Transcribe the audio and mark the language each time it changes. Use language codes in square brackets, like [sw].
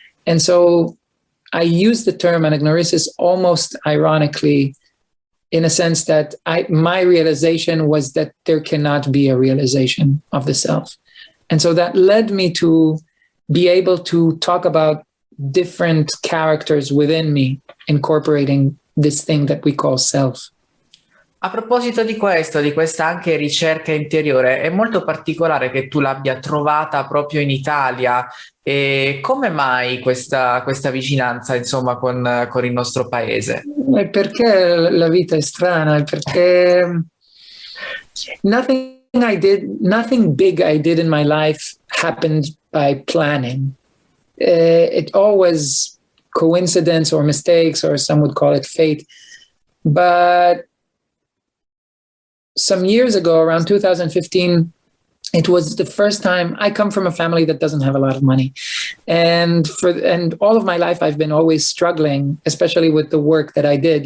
[en] And so I use the term anagnorisis almost ironically, in a sense that my realization was that there cannot be a realization of the self. And so that led me to be able to talk about different characters within me, incorporating this thing that we call self. [it] A proposito di questo, di questa anche ricerca interiore, è molto particolare che tu l'abbia trovata proprio in Italia. E come mai questa vicinanza, insomma, con il nostro paese? È perché la vita è strana, è perché [en] nothing big I did in my life happened by planning. It always coincidence or mistakes, or some would call it fate. But some years ago, around 2015, it was the first time. I come from a family that doesn't have a lot of money, and all of my life I've been always struggling, especially with the work that I did.